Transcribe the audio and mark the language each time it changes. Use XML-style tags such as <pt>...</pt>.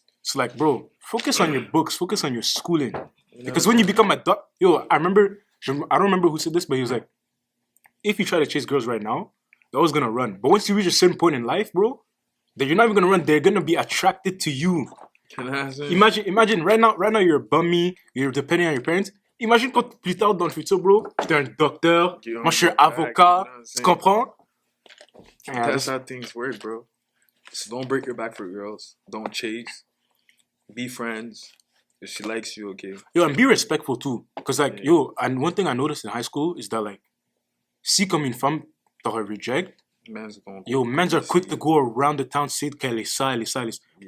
<en>So like, bro, focus on your books, focus on your schooling. Because when you become a I don't remember who said this, but he was like, if you try to chase girls right now, they're always gonna run. But once you reach a certain point in life, bro, then you're not even gonna run. They're gonna be attracted to you. Imagine right now you're a bummy, you're depending on your parents.</en> <fr>Imagine quand plus tard dans le futur, bro, t'es un docteur, moi je suis avocat, tu comprends?</fr> <en>That's how things work, bro. So don't break your back for girls. Don't chase. Be friends. If she likes you, okay. Yo, and be respectful too. Cause like, yo, and one thing I noticed in high school is that like,</en> <fr>si comme une femme t'aurait</fr> <en>reject, men's are quick to go around the town, say</en> <fr>qu'elle est ça, elle est ça,</fr> <en>elle est ça.</en>